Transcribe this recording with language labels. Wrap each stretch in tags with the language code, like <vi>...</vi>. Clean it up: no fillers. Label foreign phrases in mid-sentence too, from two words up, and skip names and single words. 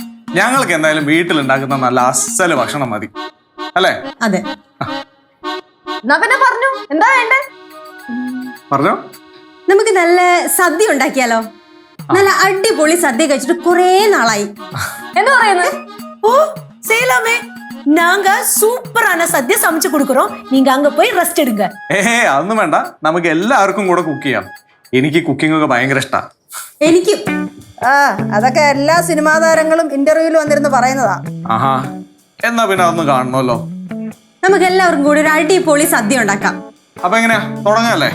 <ml>ഞങ്ങൾക്ക് എന്തായാലും വീട്ടിലുണ്ടാക്കുന്ന നല്ല അസല് ഭക്ഷണം മതി, അല്ലേ? അതെ. എന്നാ പിന്നെ പറഞ്ഞു, എന്താ വേണ്ടേ? പറഞ്ഞോ. നമുക്ക് നല്ല സദ്യ ഉണ്ടാക്കിയാലോ? നല്ല അടിപൊളി സദ്യ കഴിച്ചിട്ട് കുറേ നാളായി. എന്താ പറയുന്നത്? ഓ,</ml> <ta>செய்யலாமே. நாங்க சூப்பரான சத்யா சமைச்சு கொடுக்குறோம். நீங்க அங்க போய் ரெஸ்ட் எடுங்க.</ta> <ml>അതൊന്നും വേണ്ട, നമുക്ക് എല്ലാവർക്കും കൂടെ കുക്ക് ചെയ്യാം. എനിക്ക് കുക്കിംഗ് ഒക്കെ ഭയങ്കര ഇഷ്ടമാണ്. എനിക്ക് അതൊക്കെ എല്ലാ സിനിമാ താരങ്ങളും ഇന്റർവ്യൂവിൽ വന്നിരുന്ന് പറയുന്നതാ. ആഹാ, എന്നാ പിന്നെ അതൊന്ന് കാണണമല്ലോ. നമുക്ക് എല്ലാവർക്കും കൂടി ഒരു അടിപൊളി സദ്യ ഉണ്ടാക്കാം. അപ്പൊ എങ്ങനെയാ, തുടങ്ങാല്ലേ?</ml>